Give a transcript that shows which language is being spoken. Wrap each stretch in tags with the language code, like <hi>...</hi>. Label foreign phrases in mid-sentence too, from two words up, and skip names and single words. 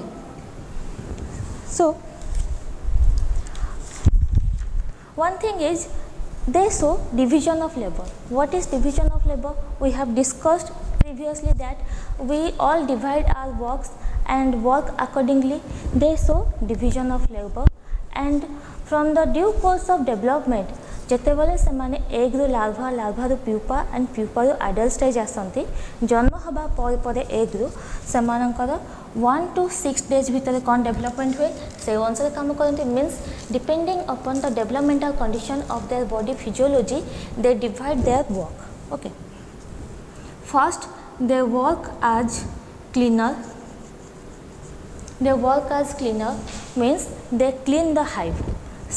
<en>So one thing is they show division of labor. What is division of labor? We have discussed previously that we all divide our works and work accordingly. They show division of labor, and from the due course of development</en> <or>ଯେତେବେଳେ ସେମାନେ egg ରୁ larva ରୁ</or> <en>pupa and pupa</en> <or>ରୁ</or> <en>adult stage</en> <or>ଆସନ୍ତି, ଜନ୍ମ ହେବା ପରେ egg ରୁ ସେମାନଙ୍କର</or> <en>1 to 6 days</en> <or>ଭିତରେ କ'ଣ development ହୁଏ ସେ ଅନୁସାରେ କାମ କରନ୍ତି.</or> <en>means depending upon the developmental condition of their body physiology they divide their work. Okay, first they work as cleaner. Means they clean the hive.</en>